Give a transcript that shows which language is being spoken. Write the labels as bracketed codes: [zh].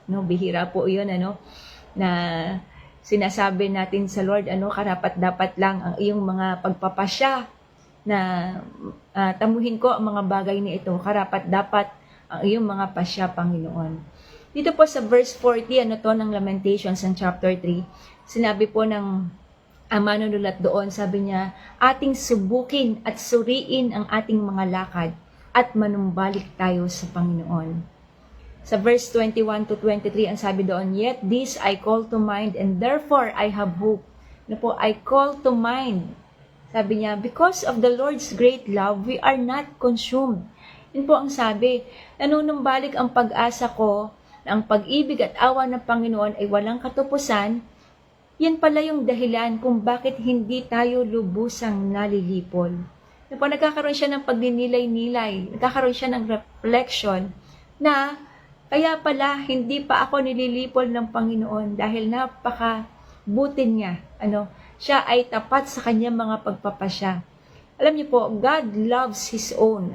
[tl] Bihira po yun, na sinasabi natin sa Lord, karapat-dapat lang ang iyong mga pagpapasya na tamuhin ko ang mga bagay na ito, karapat-dapat ang iyong mga pasya, Panginoon. Dito po sa verse 40, ng Lamentations ng chapter 3, sinabi po ng manunulat doon, sabi niya, ating subukin at suriin ang ating mga lakad at manumbalik tayo sa Panginoon. Sa verse 21 to 23, ang sabi doon, [en] "Yet this I call to mind, and therefore I have hope." [tl] Ano po, [en] I call to mind. [tl] Sabi niya, [en] because of the Lord's great love, we are not consumed. [tl] Yun po ang sabi, nanunumbalik ang pag-asa ko na ang pag-ibig at awa ng Panginoon ay walang katupusan. Yan pala yung dahilan kung bakit hindi tayo lubusang nalilipol. Yun po, nagkakaroon siya ng pagninilay-nilay, nagkakaroon siya ng reflection na kaya pala hindi pa ako nililipol ng Panginoon dahil napaka-buti niya. Siya ay tapat sa kanyang mga pagpapasya. Alam niyo po, [en] God loves His own.